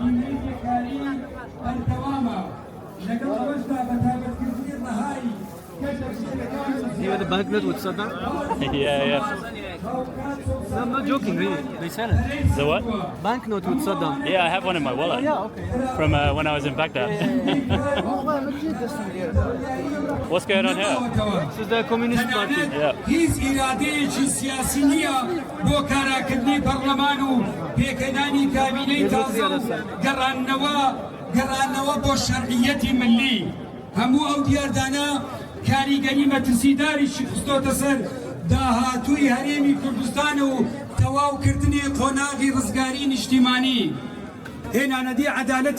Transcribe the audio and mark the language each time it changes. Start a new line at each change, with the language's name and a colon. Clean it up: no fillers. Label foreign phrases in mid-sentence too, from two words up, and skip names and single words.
English: You have the banknote with Saddam? Yeah. No, I'm not joking, really. They sell it. The what? Banknote with Saddam. Yeah, I have one in my wallet. Yeah, okay. From when I was in Baghdad. What's going on here? This is the Communist Party. Yeah.
Central Kurdish: هیچ ئیرادەیەکی سیاسی نییە بۆ کاراکردنی پەرلەمان و پێکەدانی کابینەی تازە و گەڕانەوە بۆ شەرعیەتی ملی هەموو ئەو دیاردانە کاریگەری مەترسیداریشی خستۆتە سەر داهاتووی هەرێمی کوردستان و تەواوکردنی قۆناغی ڕزگاری نیشتیمانی هێنانەدی عەدالەتی